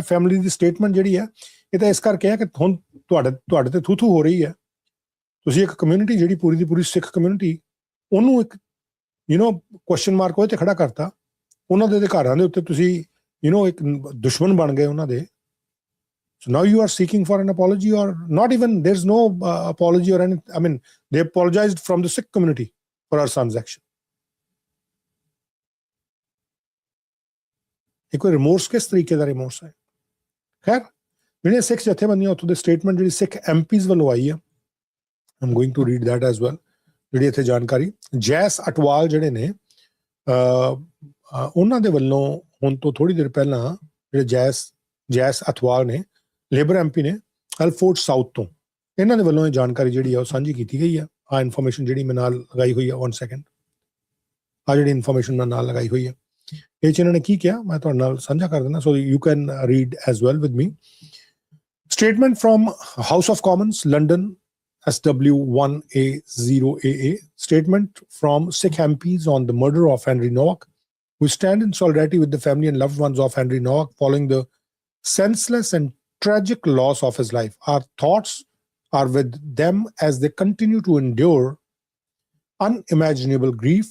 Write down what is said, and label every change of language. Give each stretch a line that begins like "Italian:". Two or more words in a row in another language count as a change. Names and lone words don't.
Punjabi: ਫੈਮਿਲੀ ਦੀ ਸਟੇਟਮੈਂਟ ਜਿਹੜੀ ਹੈ ਇਹ ਤਾਂ ਇਸ ਕਰਕੇ ਹੈ ਕਿ ਹੁਣ ਤੁਹਾਡੇ ਤੇ ਥੂ ਹੋ ਰਹੀ ਹੈ। ਤੁਸੀਂ ਇੱਕ ਕਮਿਊਨਿਟੀ ਜਿਹੜੀ ਪੂਰੀ ਦੀ ਪੂਰੀ ਸਿੱਖ ਕਮਿਊਨਿਟੀ, ਉਹਨੂੰ ਇੱਕ
English: question mark
Punjabi: ਉਹਦੇ ਤੇ ਖੜਾ ਕਰਤਾ। ਉਹਨਾਂ ਦੇ ਅਧਿਕਾਰਾਂ ਦੇ ਉੱਤੇ ਤੁਸੀਂ ਇੱਕ ਦੁਸ਼ਮਣ ਬਣ ਗਏ ਉਹਨਾਂ ਦੇ।
English: So now you are seeking for an apology or not even, there's no apology or any, I mean, they apologized from the Sikh community for our son's action.
Punjabi: ਇਹ ਕੋਈ ਰਿਮੋਰਸ ਕਿਸ ਤਰੀਕੇ ਦਾ ਰਿਮੋਰਸ ਹੈ? ਖੈਰ, ਜਿਹੜੇ ਸਿੱਖ ਜਥੇਬੰਦੀਆਂ ਉੱਥੋਂ ਦੇ ਸਟੇਟਮੈਂਟ ਜਿਹੜੀ ਸਿੱਖ ਐਮਪੀਜ਼ ਵੱਲੋਂ ਆਈ ਆ,
English: I'm going to read that as well,
Punjabi: ਜਿਹੜੀ ਇੱਥੇ ਜਾਣਕਾਰੀ। ਜੈਸ ਅਟਵਾਲ ਜਿਹੜੇ ਨੇ ਉਹਨਾਂ ਦੇ ਵੱਲੋਂ ਹੁਣ ਤੋਂ ਥੋੜੀ ਦੇਰ ਪਹਿਲਾਂ ਜਿਹੜੇ ਜੈਸ ਅਟਵਾਲ ਨੇ, ਲੇਬਰ ਐਮਪੀ ਨੇ ਐਲਫੋਰਡ ਸਾਊਥ ਤੋਂ, ਇਹਨਾਂ ਦੇ ਵੱਲੋਂ ਇਹ ਜਾਣਕਾਰੀ ਜਿਹੜੀ ਆ ਉਹ ਸਾਂਝੀ ਕੀਤੀ ਗਈ ਆ। ਆ ਇਨਫੋਰਮੇਸ਼ਨ ਜਿਹੜੀ ਮੈਂ ਨਾਲ ਲਗਾਈ ਹੋਈ ਆ, 1 ਸੈਕਿੰਡ, ਆ ਜਿਹੜੀ ਇਨਫੋਰਮੇਸ਼ਨ ਮੈਂ ਨਾਲ ਲਗਾਈ ਹੋਈ ਆ, ਇਹ 'ਚ ਇਹਨਾਂ ਨੇ ਕੀ ਕਿਹਾ ਮੈਂ ਤੁਹਾਡੇ ਨਾਲ ਸਾਂਝਾ ਕਰ ਦਿੰਦਾ,
English: so you can read as well with me. statement from House of Commons, London, SW1A0AA, statement from Sikh MPs on the murder of Henry Nowak. We stand in solidarity with the family and loved ones of Henry Nowak following the senseless and tragic loss of his life. Our thoughts are with them as they continue to endure unimaginable grief.